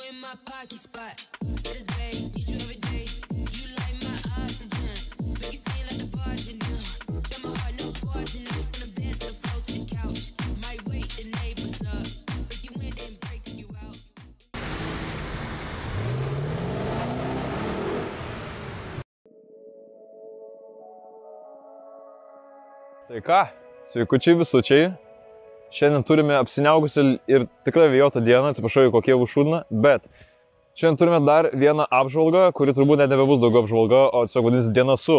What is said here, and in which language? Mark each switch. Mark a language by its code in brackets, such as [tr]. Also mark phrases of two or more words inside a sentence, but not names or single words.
[en] my pocket spot. That is babe, need you every day. You like my oxygen. Make it seem like the virgin. Got my heart no margin. From the bed to the floor to the couch. Might wake the neighbors up. Break you in and break you out. [lt] Tai ką, sveikučiai visučiai. Šiandien turime apsiniaugusią ir tikrai vėjotą dieną, atsiprašau, kokie užšūdina, bet šiandien turime dar vieną apžvalgą, kuri turbūt net nebebus daugiau apžvalga, o tiesiog vadinasi diena su.